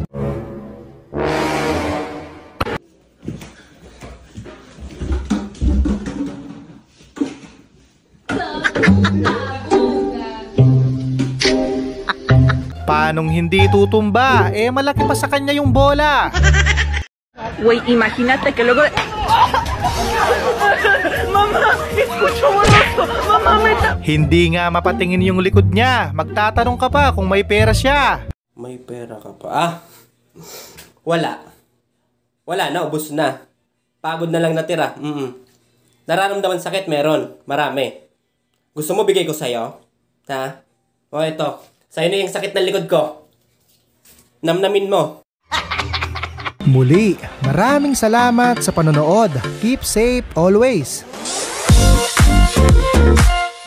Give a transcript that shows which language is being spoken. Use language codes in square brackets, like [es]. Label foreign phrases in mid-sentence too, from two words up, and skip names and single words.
[tl] Paanong hindi tutumba? Eh malaki pa sa kanya yung bola. [es] Güey, imagínate que luego... Mamá, escucho borroso. Mamá, me está... [tl] Hindi nga mapatingin yung likod niya. Magtatanong ka pa kung may pera siya. May pera ka pa? Ah, wala. Wala na, ubos na. Pagod na lang natira. Nararamdaman sakit, meron. Marami. Gusto mo bigay ko sa'yo? Ha? O ito. Sa'yo na yung sakit ng likod ko. Namnamin mo. Muli, maraming salamat sa panonood. [en] Keep safe always.